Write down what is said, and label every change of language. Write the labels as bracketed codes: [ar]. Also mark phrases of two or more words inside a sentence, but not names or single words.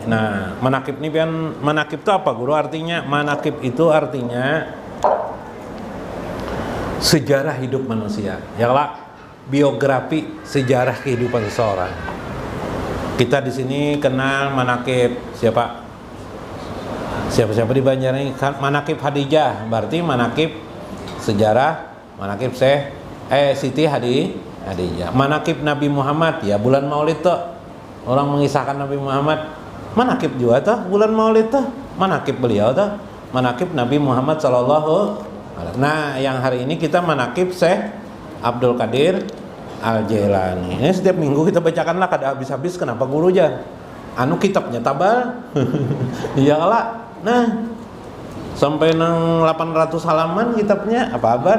[bjn] Nah, manaqib ini kan, manaqib itu apa guru? Artinya manaqib itu artinya sejarah hidup manusia, ya lah, biografi sejarah kehidupan seseorang. Kita di sini kenal manaqib siapa di Banjar ini? Manaqib Khadijah, berarti manaqib sejarah manaqib Siti Khadijah. Manaqib Nabi Muhammad, ya bulan Maulid tuh orang mengisahkan Nabi Muhammad, manaqib juga tuh bulan Maulid tuh, manaqib beliau tuh, manaqib Nabi Muhammad [ar] sallallahu alaihi wasallam. [bjn] Nah, yang hari ini kita manaqib Syekh Abdul Qadir Al-Jailani. Ini setiap minggu kita bacakanlah kada habis-habis. Kenapa guru aja? Anu kitabnya tabal. Iyalah. Nah, sampai nang 800 halaman kitabnya, apa kabar?